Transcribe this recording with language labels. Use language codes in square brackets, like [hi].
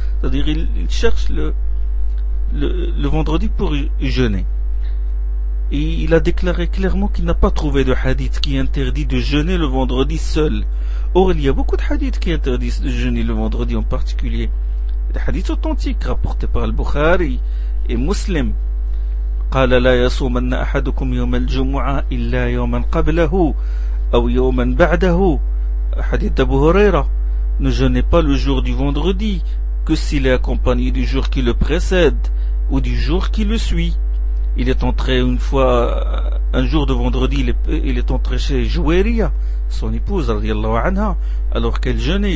[fr] C'est-à-dire ils cherchent le vendredi pour y jeûner. Et il a déclaré clairement qu'il n'a pas trouvé de hadith qui interdit de jeûner le vendredi seul. Or, il y a beaucoup de hadiths qui interdisent de jeûner le vendredi en particulier. Des hadiths authentiques rapportés par al-Bukhari et Muslim. [ar] قال لا يصومن أحدكم يوم الجمعة إلا يوما قبله أو يوما بعده. [fr] Hadith d'Abu Huraira. Ne jeûnez pas le jour du vendredi que s'il est accompagné du jour qui le précède ou du jour qui le suit. Il est entré une fois, un jour de vendredi, il est entré chez Jouairia, son épouse, radiallahu anha, alors qu'elle jeûnait.